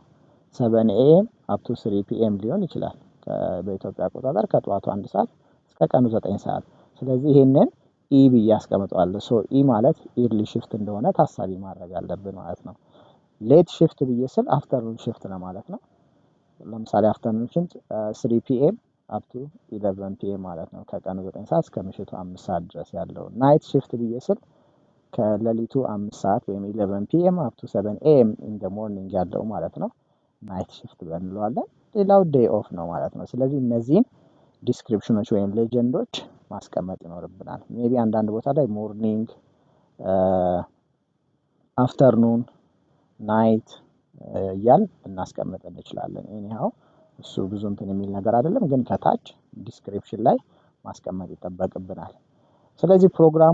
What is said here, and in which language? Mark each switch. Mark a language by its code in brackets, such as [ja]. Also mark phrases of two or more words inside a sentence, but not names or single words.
[en] 7 AM up to 3 PM [am] ሊሆን ይችላል። በኢትዮጵያ አቆጣጠር ከጠዋቱ 1 ሰዓት እስከ ቀኑ 9 ሰዓት። ስለዚህ ይሄንን ኢ ብዬ አስቀምጠዋለሁ። ኢ ማለት ኢርሊ shift እንደሆነ ታሳቢ ማድረግ አለብን ማለት ነው። [en] late shift [am] ብዬ ስል [en] afternoon shift [am] ነው ማለት ነው። ለምሳሌ [en] afternoon shift 3 PM up to 11 PM [am] ማለት ነው። ከቀኑ 9 ሰዓት እስከ ምሽቱ 5 ሰዓት ድረስ ያለው። [en] night shift [am] ብዬ ስል ከሌሊቱ 5 ሰዓት ወይም [en] 11 PM up to 7 AM in the morning [am] ያለው ማለት ነው። [en] night shift [am] እንለዋለን። ሌላው [en] day off [am] ነው ማለት ነው። ስለዚህ እነዚህን ዲስክሪፕሽኖች ወይም ሌጀንዶች ማስቀመጥ ይኖርብናል። ሜቢ አንዳንድ ቦታ ላይ ሞርኒንግ፣ አፍተርኑን፣ ናይት እያል እናስቀምጥ እንችላለን። ኤኒሃው እሱ ብዙ እንትን የሚል ነገር አይደለም፣ ግን ከታች ዲስክሪፕሽን ላይ ማስቀመጥ ይጠበቅብናል። ስለዚህ ፕሮግራሙ